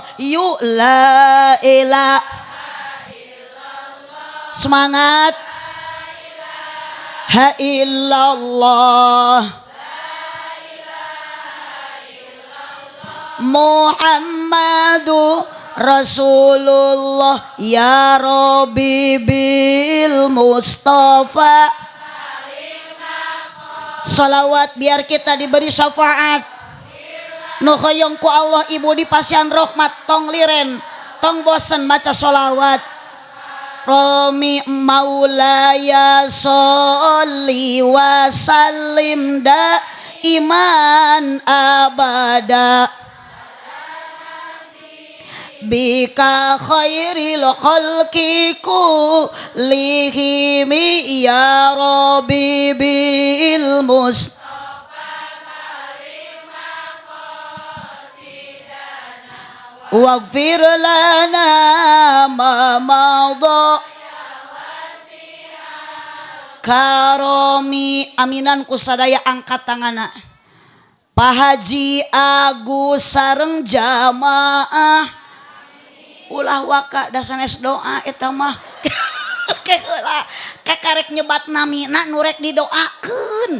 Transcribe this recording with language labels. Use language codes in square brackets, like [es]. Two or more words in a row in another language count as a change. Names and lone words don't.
[ar] Yuk لا إله إلا الله semangat ها إلا الله محمد رسول الله يا ربي بالمصطفى. [id] Salawat biar kita diberi syafaat. [su] Nu hoyong ku Allah ibu di pasian rahmat tong liren tong bosen maca salawat. [ar] رمي مولاي صل وسلم دائما أبدا بك خير الخلق كلهم يا ربي بالمصطفى واغفر لنا ما مضى كرما. [su] Aminan ku sadaya angkat tangana. Pak Haji Agus sareng jamaah ulah waka da sanes doa eta mah keula kakarek nyebat namina nu rek didoakeun.